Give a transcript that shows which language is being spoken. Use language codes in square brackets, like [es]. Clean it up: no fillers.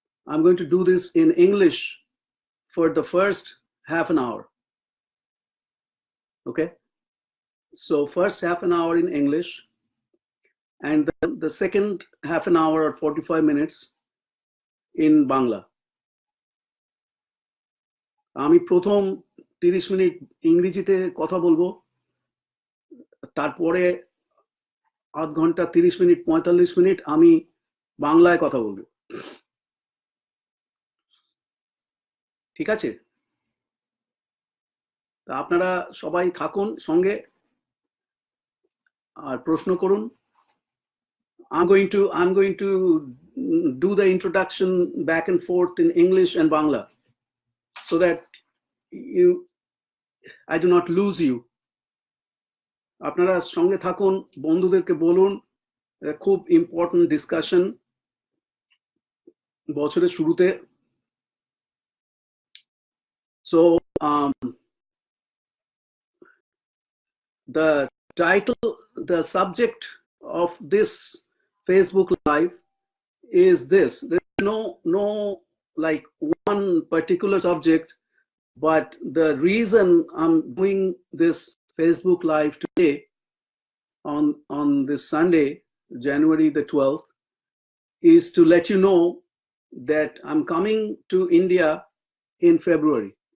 [en] I'm going to do this in English for the first half an hour. Okay. So first half an hour in English, and the second half an hour or 45 minutes in Bangla. [bn] আমি প্রথম 30 minute ইংরেজিতে কথা বলবো, তারপরে আধ ঘন্টা 30 minute 45 minute আমি বাংলায় কথা বলবো। ঠিক আছে? আপনারা সবাই থাকুন সঙ্গে আর প্রশ্ন করুন। [en] I'm going to do the introduction back and forth in English and Bangla so that I do not lose you. [bn] আপনারা সঙ্গে থাকুন, বন্ধুদেরকে বলুন, খুব ইম্পর্টেন্ট ডিসকাশন বছরের শুরুতে। [en] So the title, the subject of this Facebook Live is this. There's no like one particular subject, but the reason I'm doing this Facebook Live today on this Sunday, January the 12th, is to let you know that I'm coming to India in February.